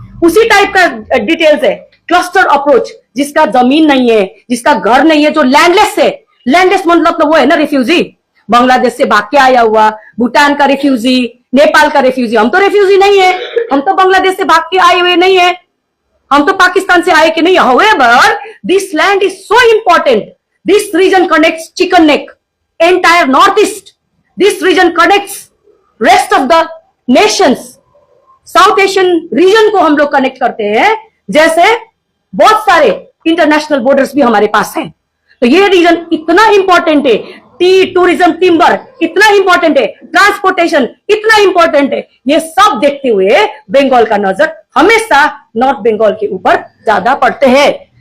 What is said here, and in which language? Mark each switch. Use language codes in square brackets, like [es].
[hi] उसी टाइप का डिटेल्स है। क्लस्टर अप्रोच, जिसका जमीन नहीं है, जिसका घर नहीं है, जो लैंडलेस है। लैंडलेस मतलब तो वो है ना रिफ्यूजी, बांग्लादेश से भाग के आया हुआ, भूटान का रिफ्यूजी, नेपाल का रिफ्यूजी। हम तो रिफ्यूजी नहीं है, हम तो बांग्लादेश से भाग के आए हुए नहीं है, हम तो पाकिस्तान से आए कि नहीं। [en] However, this land is so important. This region connects Chicken Neck, entire Northeast. This region connects rest of the nations. [hi] South Asian region को हम लोग कनेक्ट करते हैं, जैसे बहुत सारे इंटरनेशनल बॉर्डर्स भी हमारे पास हैं। तो ये रीजन इतना इंपॉर्टेंट है। टी टूरिज्म, टिम्बर इतना इंपॉर्टेंट है, ट्रांसपोर्टेशन इतना इंपॉर्टेंट है। ये सब देखते हुए बंगाल का नजर हमेशा नॉर्थ बंगाल के ऊपर ज्यादा पड़ते हैं।